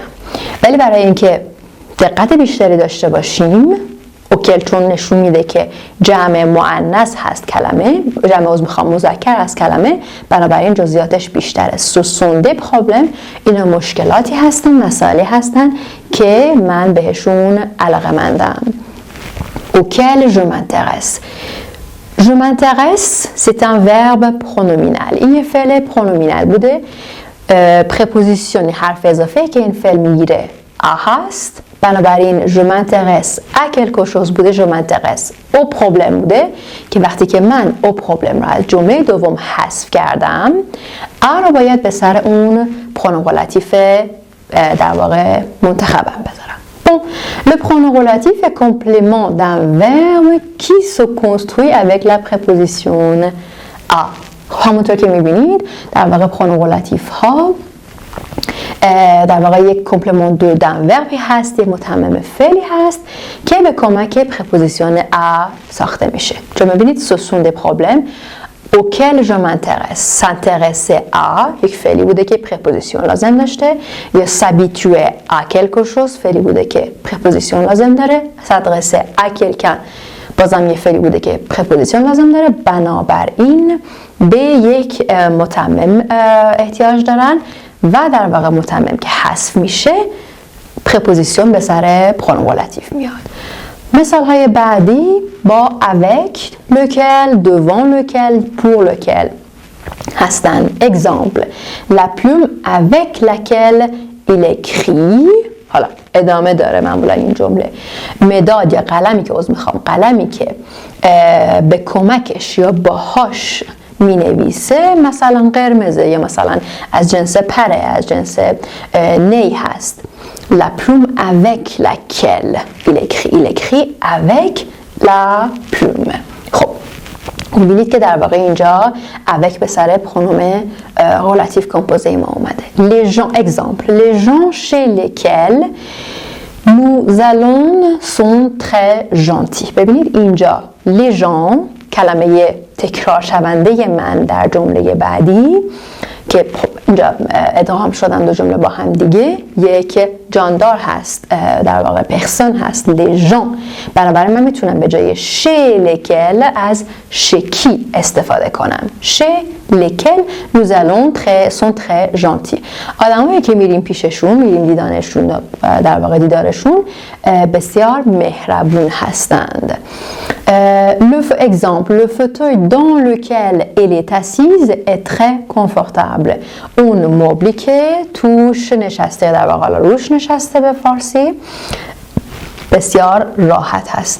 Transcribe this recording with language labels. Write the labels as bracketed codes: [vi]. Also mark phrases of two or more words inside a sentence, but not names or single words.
[fa] ولی برای اینکه دقت بیشتری داشته باشیم، اوکل چون نشون میده که جمع مؤنث هست کلمه، جمع مذکر هست کلمه، بنابراین جزئیاتش بیشتره. [fr] ce sont des problèmes [fa] اینا مشکلاتی هستن، مسائلی هستن که من بهشون علاقه‌مندم. [fr] اوکل je m'intéresse. Je m'intéresse, c'est un verbe pronominal. [fa] این یه فعل پرونومینال بوده. پرپوزیسیون حرف اضافه که این فعل میگیره ا هست. بنابراین [fr] je m'intéresse à quelque chose [fa] بوده. [fr] je m'intéresse au problème [fa] بوده که وقتی که من [fr] au problème [fa] را از جمله دوم حذف کردم ا را باید به سر اون [fr] pronom relatif [fa] در واقع منتخبم بذارم. [fr] Bon, le pronom relatif est complément d'un verbe qui se construit avec la préposition a. [fa] همونطور که میبینید در واقع [fr] pronom relatif [fa] ها در واقع یک [fr] complément d'un verbe [fa] هست، یک متمم فعلی هست که به کمک پرپوزیسیون ا ساخته میشه. چون میبینید [fr] ce sont des problèmes auquel je m'intéresse. s'intéresser à [fa] یک فعلی بوده که پرپوزیسیون لازم داشته، یا [fr] s'habituer à quelque chose [fa] فعلی بوده که پرپوزیسیون لازم داره، [fr] s'adresser à quelqu'un [fa] بازم یه فعلی بوده که پرپوزیسیون لازم داره. بنابراین به یک متمم احتیاج دارن و در واقع متمم که حذف میشه پرپوزیسیون به سر [fr] pronom relatif [fa] میاد. مثال های بعدی با [fr] avec, lequel, devant lequel, pour lequel [fa] هستن. [fr] exemple la plume avec laquelle il écrit. [fa] حالا ادامه داره معمولا این جمله. مداد یا قلمی که قلمی که به کمکش یا باهاش می نویسه مثلا قرمزه یا مثلا از جنس پره، از جنس نی هست. [fr] La plume avec laquelle il écrit avec la plume. [fa] خب می‌بینید که در واقع اینجا avec به سر [fr] pronom relatif composé [fa] ما اومده. [fr] Les gens, exemple, les gens chez lesquels nous allons sont très gentils. [fa] ببینید اینجا [fr] les gens [fa] کلمه تکرار شونده من در جمله بعدی که اینجا ادغام شدن دو جمله با هم دیگه، یک جاندار هست در واقع پرسون هست [fr] les gens. [fa] بنابراین من میتونم به جای [fr] chez lesquels [fa] از [fr] chez qui [fa] استفاده کنم. [fr] chez lesquels nous allons sont très gentils. [fa] آدمایی که میریم پیششون، میریم دیدنشون، در واقع دیدارشون بسیار مهربون هستند. [fr] exemple, le fauteuil dans lequel elle est assise est très confortable. [fa] اون مبلی که توش نشسته در واقع روش نشسته به فارسی بسیار راحت هست.